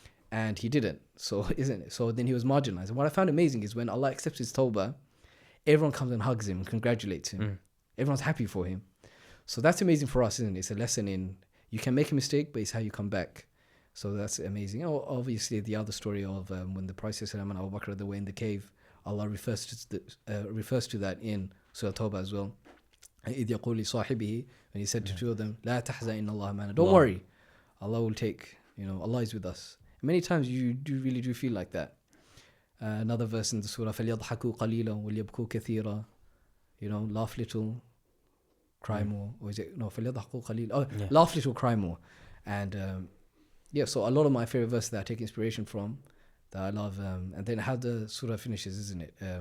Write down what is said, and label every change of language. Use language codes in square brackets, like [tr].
[en] And he didn't, so isn't it? So then he was marginalized. And what I found amazing is when Allah accepts his tawbah, everyone comes and hugs him and congratulates him. Everyone's happy for him. So that's amazing for us, isn't it? It's a lesson in, you can make a mistake, but it's how you come back. So that's amazing. Obviously, the other story of when the Prophet and Abu Bakr were in the cave, Allah refers to that in Surah Tawbah as well. [ar] إِذْ يَقُولِ لِصَاحِبِهِ, [en] when he said to two of them, [ar] لَا تَحْزَنْ إِنَّ اللَّهَ مَعَنَا. [en] Don't worry, Allah will take, Allah is with us. Many times you really do feel like that. Another verse in the surah, [ar] فَلْيَضْحَكُوا قَلِيلًا وَلْيَبْكُوا كَثِيرًا. [en] Laugh little, cry more. Or is it, no, [ar] فَلْيَضْحَكُوا قَلِيلًا. [en] Laugh little, cry more. And so a lot of my favorite verses that I take inspiration from, that I love, and then how the surah finishes, isn't it?